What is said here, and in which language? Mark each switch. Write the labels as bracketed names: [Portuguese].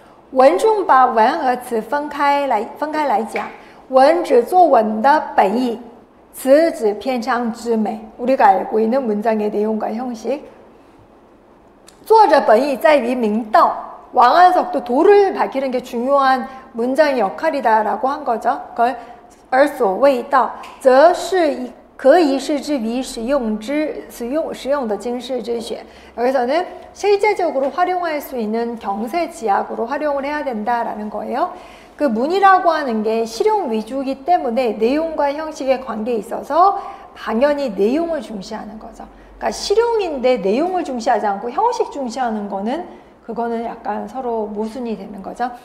[Chinese] 文中把文和词分开来讲，文指作文的本意，词指篇章之美。 [Korean] 우리가 알고 있는 문장의 내용과 형식. [Chinese] 作者本意在于明道. [Korean] 왕한석도 도를 밝히는 게 중요한 문장의 역할이다라고 한 거죠. 그걸 [Chinese] 而所谓道则是可以是之于使用的经世之学. [Korean] 여기서는 실제적으로 활용할 수 있는 경세지약으로 활용을 해야 된다라는 거예요. 그 문이라고 하는 게 실용 위주이기 때문에 내용과 형식의 관계에 있어서 당연히 내용을 중시하는 거죠. 그러니까 실용인데 내용을 중시하지 않고 형식 중시하는 거는 그거는 약간 서로 모순이 되는 거죠.